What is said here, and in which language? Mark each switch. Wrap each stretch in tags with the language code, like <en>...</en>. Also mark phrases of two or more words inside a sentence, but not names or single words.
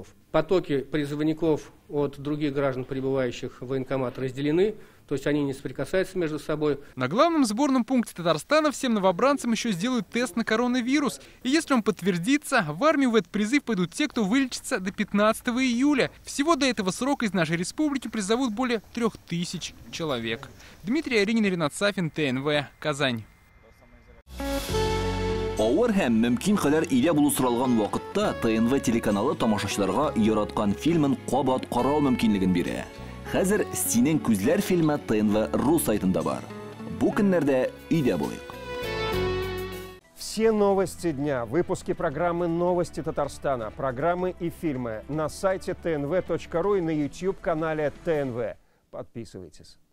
<ru>Потоки призывников от других граждан, прибывающих в военкомат, разделены, то есть они не соприкасаются между собой. На главном сборном пункте Татарстана всем новобранцам еще сделают тест на коронавирус. И если он подтвердится, в армию в этот призыв пойдут те, кто вылечится до 15 июля. Всего до этого срока из нашей республики призовут более 3000 человек. Дмитрий Аринин, Ренат Сафин, ТНВ, Казань.</ru> <tt>Авыр һәм мөмкин кадәр илә булу соралган вакытта ТНВ телеканалы тамашачыларга яраткан фильмын кабат карау мөмкинлеген бирә. Хәзер «Синең күзләр» фильмы ТНВ.ру сайтында бар. Бу көннәрдә өйдә булыйк.</tt> <ru>Все новости дня, выпуски программы «Новости Татарстана», программы и фильмы на сайте tnv.ru и на YouTube-канале ТНВ. Подписывайтесь.</ru>